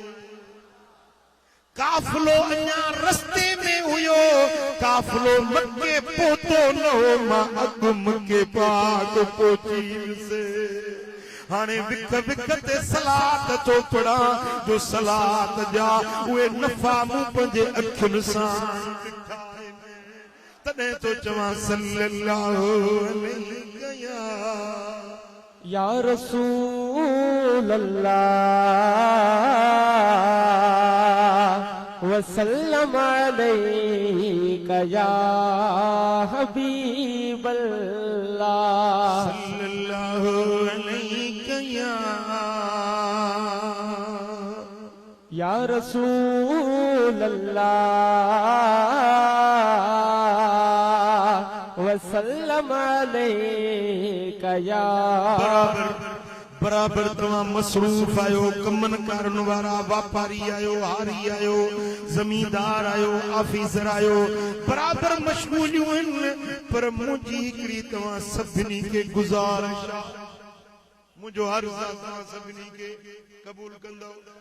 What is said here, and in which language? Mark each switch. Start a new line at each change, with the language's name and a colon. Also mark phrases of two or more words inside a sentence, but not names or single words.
Sindhi: काफ़िलो अञा रस्ते में हुयो, काफ़िलो मके पहुतो न हो, मां अॻु मके पाक पहुची वियुसि। हाणे विख विख ते सलात थो पढ़ा, जो सलात जा उहे नफ़ा मूं पंहिंजे अखियुनि सां ॾिठा आहिनि। तॾहिं तो चवां
Arabic: صلى الله عليه يا رسول الله وسلم عليك يا حبيب الله. صلى الله عليك يا رسول الله وسلم عليك يا.
Sindhi: बराबर तमाम मसरूफ आयो, कमन कारण वारा व्यापारी आयो, हारी आयो, जमींदार आयो, ऑफिसर आयो, बराबर मशगूलियूं आहिनि। पर मुंहिंजी हिकिड़ी तव्हां सभिनी खे गुज़ारिश, मुंहिंजो हर तव्हां सभिनी खे क़बूल कंदव।